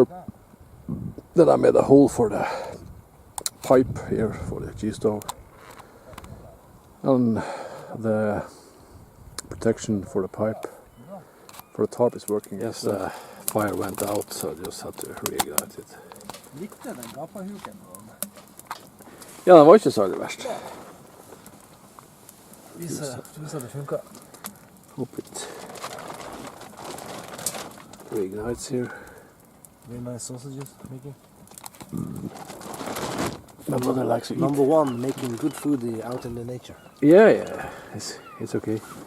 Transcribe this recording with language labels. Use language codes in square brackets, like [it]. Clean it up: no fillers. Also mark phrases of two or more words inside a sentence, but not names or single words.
[en] Then I made a hole for the pipe here for the Gstove. And the protection for the pipe for the tarp is working. Yes, the fire went out, so I just had to reignite it. [no] Ja, den var ikke så verst. Viser det funker. [en] Hope it reignites here. Very nice sausages making. My brother likes to eat. Number 1, making good food out in the nature. Yeah, it's okay.